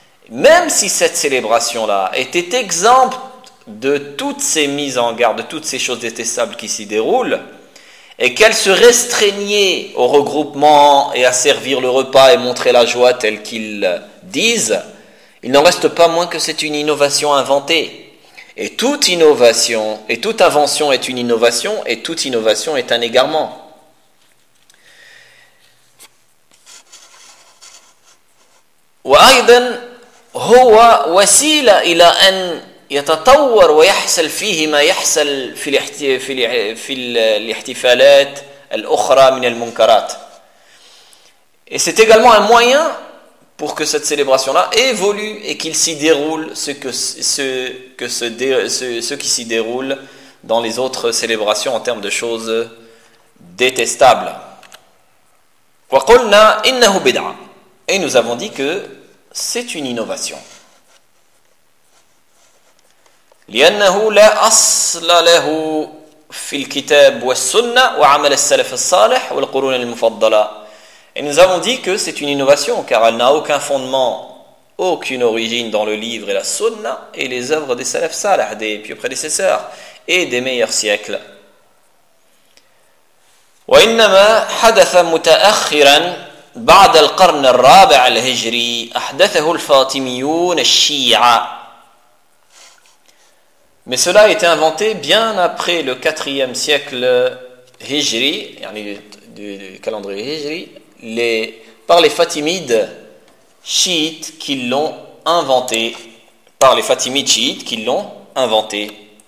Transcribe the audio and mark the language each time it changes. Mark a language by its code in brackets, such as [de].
[fr] Même si cette célébration-là était exempte de toutes ces mises en garde, de toutes ces choses détestables qui s'y déroulent, et qu'elle se restreignait au regroupement et à servir le repas et montrer la joie telle qu'ils disent, il n'en reste pas moins que c'est une innovation inventée. Et toute innovation, et toute invention est une innovation, et toute innovation est un égarement. [ar] وأيضاً هو وسيلة إلى أن يتطور ويحصل فيه ما يحصل في الاحتفالات الأخرى من المنكرات. [fr] Et c'est également un moyen pour que cette célébration-là évolue et qu'il s'y déroule ce qui s'y déroule dans les autres célébrations en termes de choses détestables. [ar] وقلنا إنه بدعة. [fr] Et nous avons dit que c'est une innovation. [ar] لأنه لا أصل له في الكتاب والسنة وعمل السلف الصالح والقرون المفضلة. [fr] Et nous avons dit que c'est une innovation car elle n'a aucun fondement, aucune origine dans le livre et la sunna et les œuvres des salaf salih, des pieux prédécesseurs et des meilleurs siècles. [ar] وإنما حدث متأخرا بعد القرن الرابع الهجري أحدثه الفاطميون الشيعة. [fr] Mais cela a été inventé bien après le 4e siècle hijri, yani du calendrier hijri, par les Fatimides chiites qui l'ont inventé. Par les Fatimides chiites qui l'ont inventé.